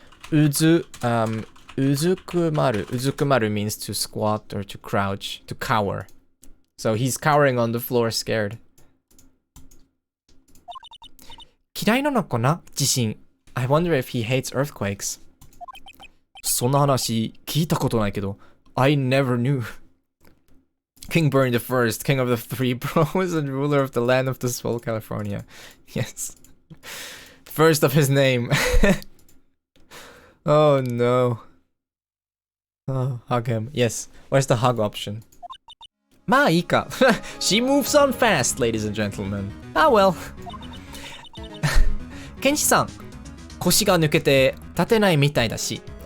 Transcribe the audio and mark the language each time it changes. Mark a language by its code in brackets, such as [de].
[en] Uzukumaru. Uzukumaru means to squat or to crouch, to cower. So he's cowering on the floor, scared. [ja] Kirai no kona? Jishin. [en] I wonder if he hates earthquakes. [ja] そんな話聞いたことないけど [en] I never knew. King Bernie the First, king of the three bros and ruler of the land of the swell California. Yes. First of his name. Oh no. Oh, hug him. Yes. Where's the hug option? Maika. She moves on fast, ladies and gentlemen. Ah well. Kenshi-san. [ja] 腰が抜けて立てないみたいだし.